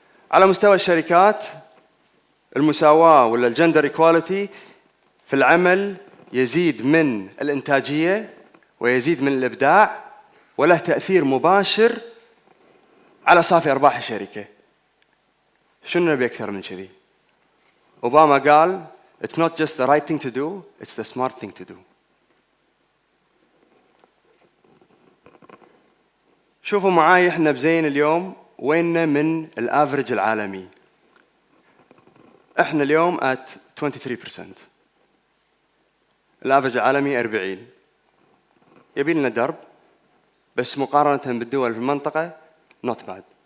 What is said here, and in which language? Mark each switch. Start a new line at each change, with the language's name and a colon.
Arabic: على مستوى الشركات المساواة ولا الجندر إيكواليتي في العمل يزيد من الإنتاجية ويزيد من الإبداع، وله تأثير مباشر على صافي أرباح الشركة. شنو نبي أكثر من كذي؟ أوباما قال
English: It's not just the right thing to do, it's the smart thing to do.
Arabic: شوفوا معاي إحنا بزين اليوم ويننا من الافرج العالمي. إحنا اليوم
English: at
Arabic: 23%، الافرج العالمي 40. يبي لنا درب، بس مقارنة بالدول في المنطقة
English: not bad.